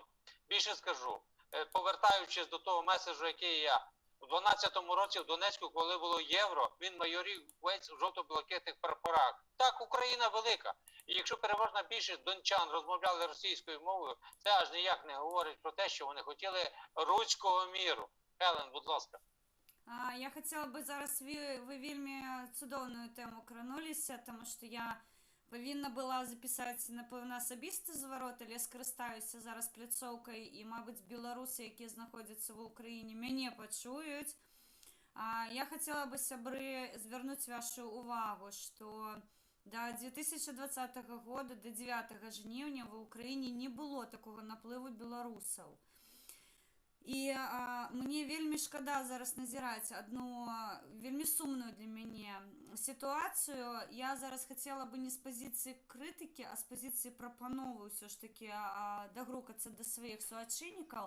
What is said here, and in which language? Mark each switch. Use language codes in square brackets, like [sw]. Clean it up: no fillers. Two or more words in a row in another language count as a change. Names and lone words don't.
[uk] Більше скажу, повертаючись до того меседжу, який я у 12-му році в Донецьку, коли було євро, він майорів весь у жовто-блакитних прапорах. Так, Україна велика. І якщо переважна більшість дончан розмовляли російською мовою, це аж ніяк не говорить про те, що вони хотіли руського міру. Елен, будь ласка. [be] Я хотела бы зараз, вы вельми цудоўную тему крануліся, [uk] тому що [be] я павінна была запісаць, напэўна, асабісты зварот, але скарыстаюся зараз пляцоўкай і, мабыць, беларусы, якія знаходзяцца ва ўкраіне, мяне пачуюць. Я хацела бы, сябры, звярнуць вашу увагу, што до 2020 года, до 9 жніўня [uk] в Україні не було такого [be] наплыву беларусаў. І мне вельмі шкада зараз назіраць одну вельмі сумную для мяне сітуацыю. Я зараз хацела бы не з пазіцыі крытыкі, а з пазіцыі прапановы ўсё ж такі дагрукацца да сваіх суайчыннікаў.